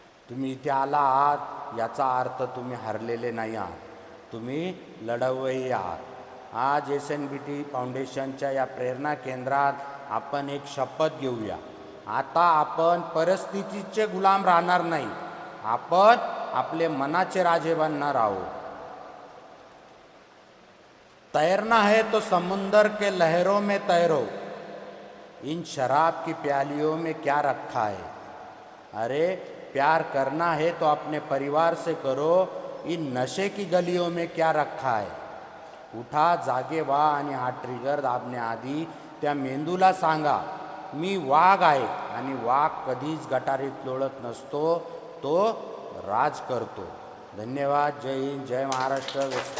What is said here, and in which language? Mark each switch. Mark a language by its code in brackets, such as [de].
[mr] तुम्ही इथे आला आहात याचा अर्थ तुम्ही हरलेले नाही आहात, तुम्ही लढवय्ये आहात. आज SNBT फाउंडेशनच्या या प्रेरणा केंद्रात आपण एक शपथ घेऊया. आता आपण परिस्थितीचे गुलाम राहणार नाही, आपण आपले मनाचे राजे बनणार आहोत. [hi] तैरना है तो समुंदर के लहरों में तैरो, इन शराब की प्यालियों में क्या रखा है. अरे, प्यार करना है तो अपने परिवार से करो, इन नशे की गलियों में क्या रखा है. [mr] उठा, जागे व्हा आणि हा ट्रिगर दाबण्याआधी त्या मेंदूला सांगा, मी वाघ आहे आणि वाघ कधीच गटारीत लोळत नसतो, तो राज करतो. धन्यवाद. जय हिंद, जय महाराष्ट्र.